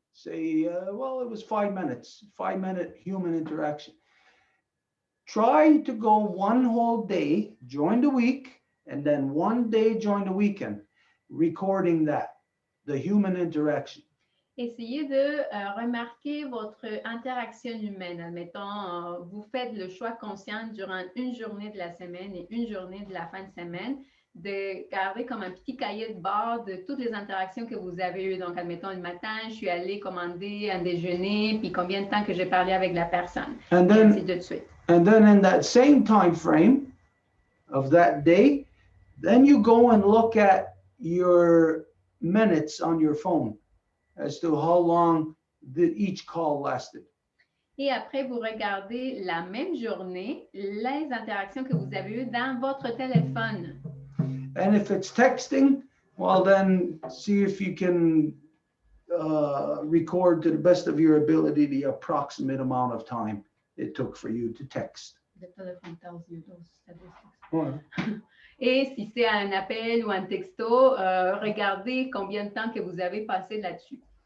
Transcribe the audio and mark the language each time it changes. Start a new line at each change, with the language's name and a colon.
English: Say, well, it was 5 minutes, 5-minute human interaction. Try to go one whole day, join the week, and then one day join the weekend, recording that, the human interaction.
French: Essayez de remarquer votre interaction humaine. Admettons, vous faites le choix conscient durant une journée de la semaine et une journée de la fin de semaine de garder comme un petit cahier de bord de toutes les interactions que vous avez eues. Donc, admettons, le matin, je suis allée commander un déjeuner, puis combien de temps que j'ai parlé avec la personne,
English: And
French: et ainsi
English: then,
French: de suite.
English: and then in that same time frame of that day, then you go and look at your minutes on your phone as to how long each call lasted.
French: Et après, vous regardez la même journée, les interactions que vous avez eues dans votre téléphone.
English: And if it's texting, well, then see if you can record to the best of your ability the approximate amount of time it took for you to text.
French: Le téléphone
English: tells you those statistics.
French: Ouais. Et si c'est un appel ou un texto, regardez combien de temps que vous avez passé là-dessus.